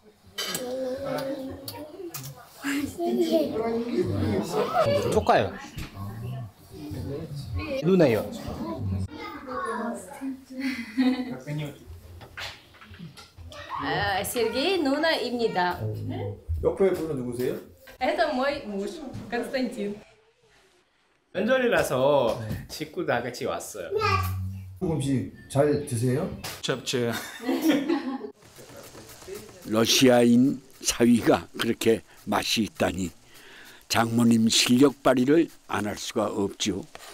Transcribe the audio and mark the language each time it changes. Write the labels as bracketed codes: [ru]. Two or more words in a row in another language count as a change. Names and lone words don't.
[ko] 조카요. 누나요. Сергей, 누나입니다. 옆에 분은 누구세요? [ru] Это мой муж, Константин. [ko] 명절이라서 식구 다 같이 왔어요. 음식 잘 드세요? 접죠. 러시아인 사위가 그렇게 맛이 있다니 장모님 실력 발휘를 안 할 수가 없죠.